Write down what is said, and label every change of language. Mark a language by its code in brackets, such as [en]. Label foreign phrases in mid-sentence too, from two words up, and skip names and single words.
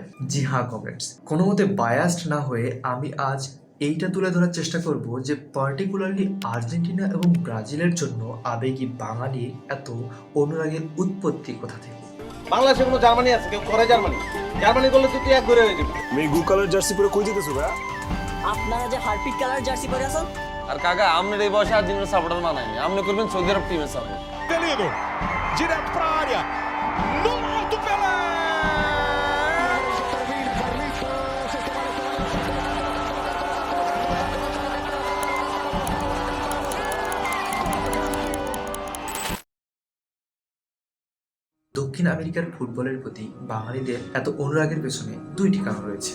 [bn] জি হ্যাঁ কমেন্টস, কোনো মতে বায়াসড না হয়ে আমি আজ এইটা তুলে ধরার চেষ্টা করব যে পার্টিকুলারলি আর্জেন্টিনা এবং ব্রাজিলের জন্য আবেগী বাঙালি এত অনুরাগের উৎপত্তি কোথা থেকে। বাংলাদেশে কোনো জার্মানি আছে, কেউ করে জার্মানি জার্মানি করলে তুই এক ঘুরে হয়ে যাবে। আমি গু [en] color jersey [bn] পরে কই যেতেছো ভাই? আপনারা যে হারপিক [en] color jersey [bn] পরে আছেন, আর কাকা আপনার এই বয়সে আর্জেন্টিনার সাপোর্টার মানায়নি, আপনি করবেন সৌদি আরব টিমের সাপোর্ট। [pt] Danilo, direto pra área. No alto Pelé! [bn] দক্ষিণ আমেরিকার ফুটবলের প্রতি বাঙালিদের এত অনুরাগের পেছনে দুইটি কারণ রয়েছে।